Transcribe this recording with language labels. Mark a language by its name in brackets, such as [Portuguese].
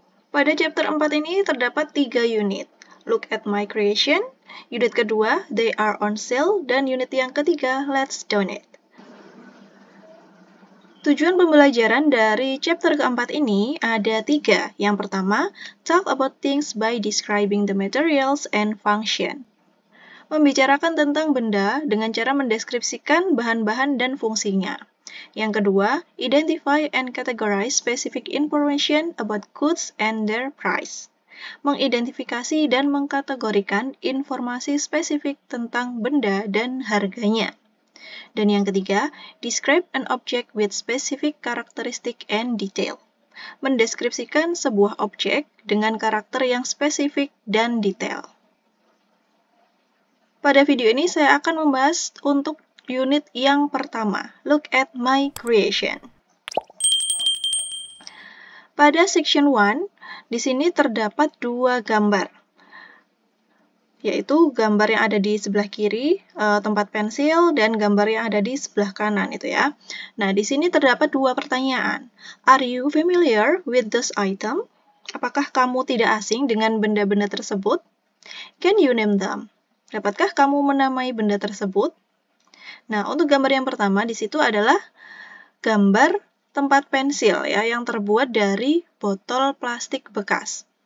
[Indonesian] Pada chapter 4 ini terdapat 3 unit. [English] Look at my creation, [Indonesian] unit kedua, [English] they are on sale, [Indonesian] dan unit yang ketiga, [English] let's donate. [Indonesian] Tujuan pembelajaran dari chapter keempat ini ada 3. Yang pertama, [English] talk about things by describing the materials and function. [Indonesian] Membicarakan tentang benda dengan cara mendeskripsikan bahan-bahan dan fungsinya. Yang kedua, [English] identify and categorize specific information about goods and their price. [Indonesian] Mengidentifikasi dan mengkategorikan informasi spesifik tentang benda dan harganya. Dan yang ketiga, [English] describe an object with specific characteristic and detail. [Indonesian] Mendeskripsikan sebuah objek dengan karakter yang spesifik dan detail. Pada video ini saya akan membahas untuk unit yang pertama, [English] look at my creation. [Indonesian] Pada section 1, di sini terdapat 2 gambar, yaitu gambar yang ada di sebelah kiri, tempat pensil, dan gambar yang ada di sebelah kanan itu ya. Nah, di sini terdapat 2 pertanyaan. [English] Are you familiar with this item? [Indonesian] Apakah kamu tidak asing dengan benda-benda tersebut? [English] Can you name them? [Indonesian] Dapatkah kamu menamai benda tersebut? Nah, untuk gambar yang pertama di situ adalah gambar tempat pensil ya yang terbuat dari botol plastik bekas.